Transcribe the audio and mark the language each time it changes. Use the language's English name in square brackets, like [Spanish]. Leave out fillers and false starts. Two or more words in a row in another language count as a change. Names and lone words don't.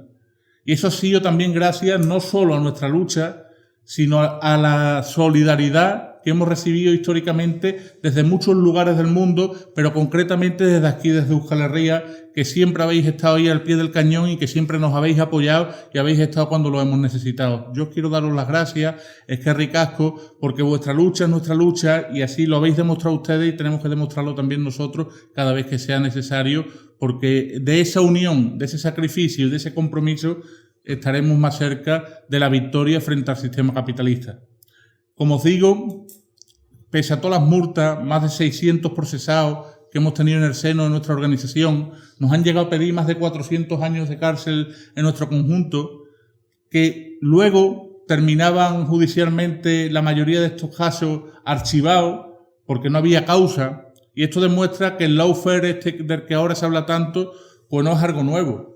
[Spanish] Y eso ha sido también gracias no solo a nuestra lucha, sino a la solidaridad que hemos recibido históricamente desde muchos lugares del mundo, pero concretamente desde aquí, desde Euskal Herria, que siempre habéis estado ahí al pie del cañón y que siempre nos habéis apoyado y habéis estado cuando lo hemos necesitado. Yo quiero daros las gracias, [Basque] eskerrik asko, [Spanish] porque vuestra lucha es nuestra lucha y así lo habéis demostrado ustedes y tenemos que demostrarlo también nosotros cada vez que sea necesario, porque de esa unión, de ese sacrificio y de ese compromiso estaremos más cerca de la victoria frente al sistema capitalista. Como os digo, pese a todas las multas, más de 600 procesados que hemos tenido en el seno de nuestra organización, nos han llegado a pedir más de 400 años de cárcel en nuestro conjunto, que luego terminaban judicialmente la mayoría de estos casos archivados porque no había causa, y esto demuestra que el lawfare del que ahora se habla tanto, pues no es algo nuevo.